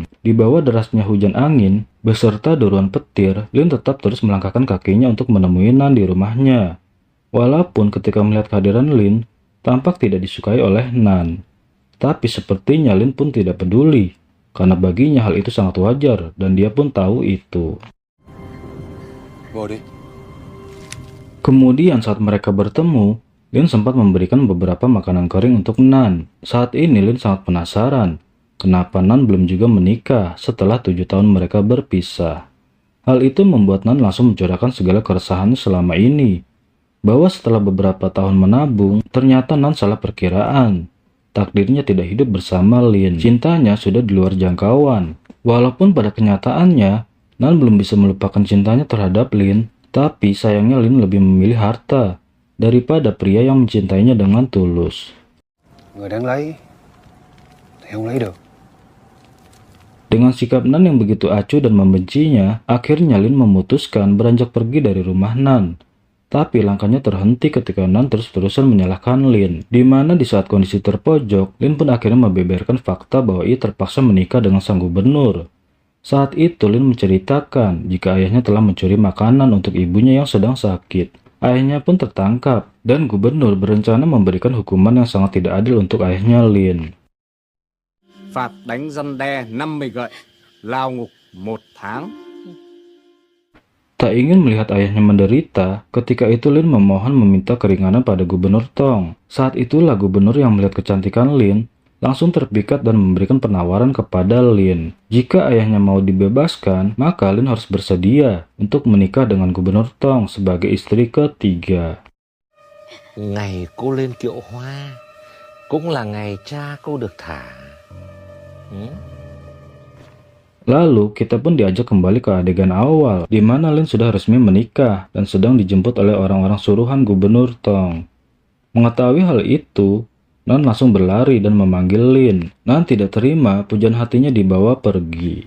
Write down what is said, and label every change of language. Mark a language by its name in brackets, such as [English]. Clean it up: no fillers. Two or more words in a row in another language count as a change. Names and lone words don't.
[Indonesian] Di bawah derasnya hujan angin, beserta deruan petir, Lin tetap terus melangkahkan kakinya untuk menemui Nan di rumahnya. Walaupun ketika melihat kehadiran Lin, tampak tidak disukai oleh Nan. Tapi sepertinya Lin pun tidak peduli, karena baginya hal itu sangat wajar dan dia pun tahu itu. [Vietnamese] Vô đi. [Indonesian] Kemudian saat mereka bertemu, Lin sempat memberikan beberapa makanan kering untuk Nan. Saat ini Lin sangat penasaran, kenapa Nan belum juga menikah setelah 7 tahun mereka berpisah. Hal itu membuat Nan langsung mencurahkan segala keresahannya selama ini, bahwa setelah beberapa tahun menabung, ternyata Nan salah perkiraan. Takdirnya tidak hidup bersama Lin. Cintanya sudah di luar jangkauan. Walaupun pada kenyataannya, Nan belum bisa melupakan cintanya terhadap Lin, tapi sayangnya Lin lebih memilih harta daripada pria yang mencintainya dengan tulus. [Vietnamese] Người đáng lấy thì không lấy được. [Indonesian] Dengan sikap Nan yang begitu acuh dan membencinya, akhirnya Lin memutuskan beranjak pergi dari rumah Nan. Tapi langkahnya terhenti ketika Nan terus-terusan menyalahkan Lin, di mana di saat kondisi terpojok, Lin pun akhirnya membeberkan fakta bahwa ia terpaksa menikah dengan sang gubernur. Saat itu Lin menceritakan jika ayahnya telah mencuri makanan untuk ibunya yang sedang sakit. Ayahnya pun tertangkap, dan gubernur berencana memberikan hukuman yang sangat tidak adil untuk ayahnya Lin. [Vietnamese] Phạt đánh răn đe 50 gậy, lao ngục 1 tháng. [Indonesian] Tak ingin melihat ayahnya menderita, ketika itu Lin memohon meminta keringanan pada Gubernur Tong. Saat itulah gubernur yang melihat kecantikan Lin, langsung terpikat dan memberikan penawaran kepada Lin. Jika ayahnya mau dibebaskan, maka Lin harus bersedia untuk menikah dengan Gubernur Tong sebagai istri ketiga. [Vietnamese] Ngày cô lên kiệu hoa cũng là ngày cha cô được thả. [Indonesian] Lalu kita pun diajak kembali ke adegan awal, di mana Lin sudah resmi menikah dan sedang dijemput oleh orang-orang suruhan Gubernur Tong. Mengetahui hal itu, Nan langsung berlari dan memanggil Lin. Nan tidak terima, pujian hatinya dibawa pergi.